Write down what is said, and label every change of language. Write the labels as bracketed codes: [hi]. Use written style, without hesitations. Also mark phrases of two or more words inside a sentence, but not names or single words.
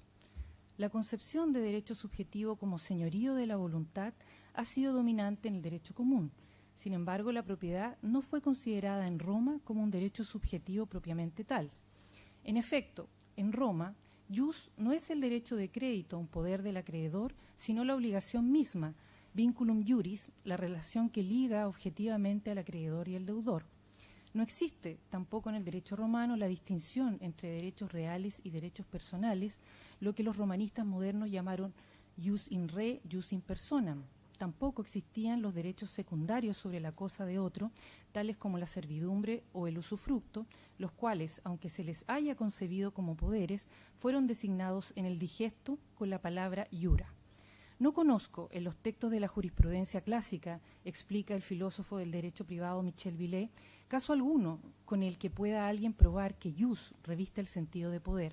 [es] La concepción de derecho subjetivo como señorío de la voluntad ha sido dominante en el derecho común. Sin embargo, la propiedad no fue considerada en Roma como un derecho subjetivo propiamente tal. En efecto, en Roma, ius no es el derecho de crédito, un poder del acreedor, sino la obligación misma, [la] vinculum iuris, [es] la relación que liga objetivamente al acreedor y al deudor. No existe tampoco en el derecho romano la distinción entre derechos reales y derechos personales, lo que los romanistas modernos llamaron [la] ius in re, ius in personam. [es] Tampoco existían los derechos secundarios sobre la cosa de otro, tales como la servidumbre o el usufructo, los cuales, aunque se les haya concebido como poderes, fueron designados en el digesto con la palabra iura. No conozco en los textos de la jurisprudencia clásica, explica el filósofo del derecho privado Michel Villet, caso alguno con el que pueda alguien probar que ius reviste el sentido de poder.